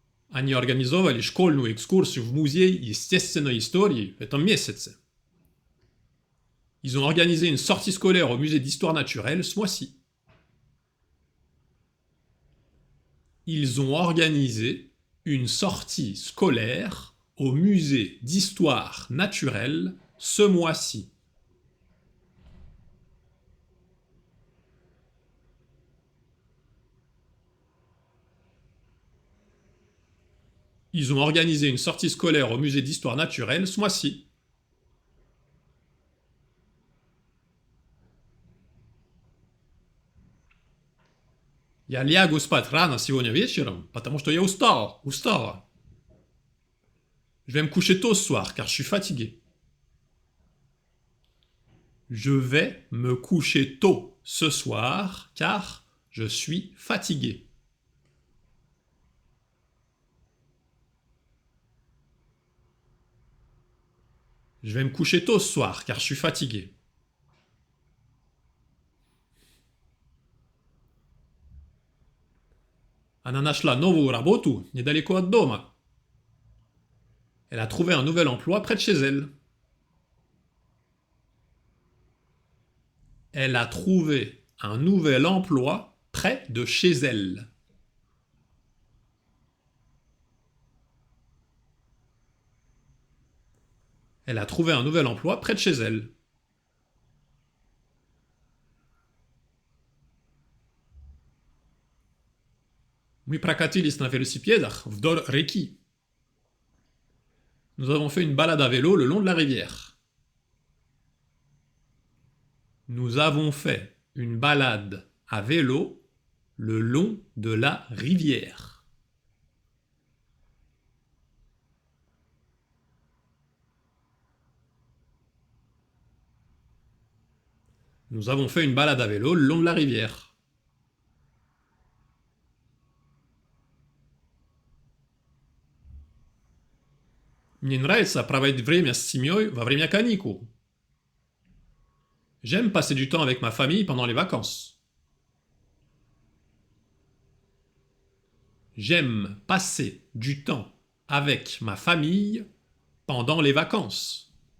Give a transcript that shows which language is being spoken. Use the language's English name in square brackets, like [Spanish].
[Russian] Они организовали школьную экскурсию в музей естественной истории в этом месяце. [French] Ils ont organisé une sortie scolaire au musée d'histoire naturelle ce mois-ci. Ils ont organisé une sortie scolaire au musée d'histoire naturelle ce mois-ci. Ils ont organisé une sortie scolaire au musée d'histoire naturelle ce mois-ci. [Russian] Я лягу спать рано сегодня вечером, потому что я устала. [French] Je vais me coucher tôt ce soir, car je suis fatigué. Je vais me coucher tôt ce soir, car je suis fatigué. Je vais me coucher tôt ce soir, car je suis fatigué. [Russian] Она нашла новую работу недалеко от дома. [French] Elle a trouvé un nouvel emploi près de chez elle. Elle a trouvé un nouvel emploi près de chez elle. Elle a trouvé un nouvel emploi près de chez elle. [Russian] Мы прокатились на велосипедах вдоль реки. [French] Nous avons fait une balade à vélo le long de la rivière. Nous avons fait une balade à vélo le long de la rivière. Nous avons fait une balade à vélo le long de la rivière. [Russian] Мне нравится проводить время с семьей во время каникул. [French] J'aime passer du temps avec ma famille pendant les vacances. J'aime passer du temps avec ma famille pendant les vacances.